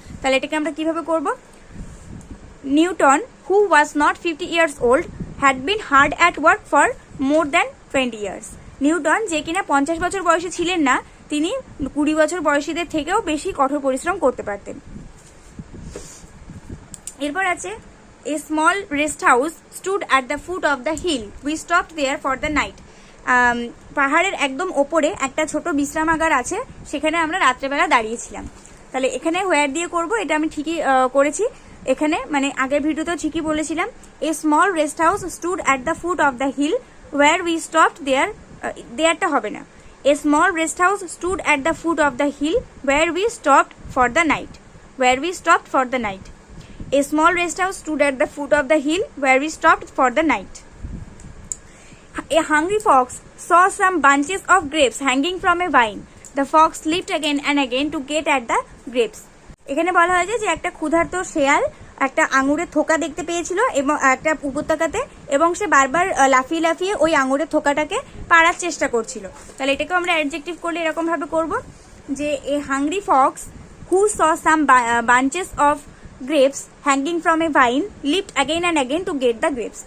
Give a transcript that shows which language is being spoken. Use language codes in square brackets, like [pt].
[bn] তাহলে এটাকে আমরা কিভাবে করব? [en] Newton who was not 50 years old had been hard at work for more than 20 years. [bn] Newton যে কিনা 50 বছর বয়সী ছিলেন না, তিনি 20 বছর বয়সীদের থেকেও বেশি কঠোর পরিশ্রম করতে পারতেন। এরপর আছে [en] A small rest house stood at the foot of the hill. We stopped there for the night. [bn] পাহাড়ের একদম ওপরে একটা ছোট বিশ্রামাগার আছে, সেখানে আমরা রাত্রেবেলা দাঁড়িয়েছিলাম। তাহলে এখানে হোয়ার দিয়ে করব, এটা আমি ঠিকই করেছি। এখানে মানে আগের ভিডিওতেও ঠিকই বলেছিলাম। [en] A small rest house stood at the foot of the hill where we stopped there. [bn] দেয়ারটা হবে না। [en] A small rest house stood at the foot of the hill where we stopped for the night. Where we stopped for the night. A small rest house stood at the foot of the hill where we stopped for the night. A hungry fox saw some bunches of grapes hanging from a vine. The fox leaped again and again to get at the grapes. [bn] এখানে বলা হয়েছে যে একটা ক্ষুধার্ত শেয়াল একটা আঙুরের থোকা দেখতে পেয়েছিল এবং একটা উপত্যকাতে, এবং সে বারবার লাফিয়ে লাফিয়ে ওই আঙুরের থোকাটাকে পাড়ার চেষ্টা করছিল। তাহলে এটাকে আমরা অ্যাডজেক্টিভ করলে এরকম ভাবে করব যে [en] A hungry fox who saw some bunches of grapes hanging from a vine leaped again and again to get the grapes.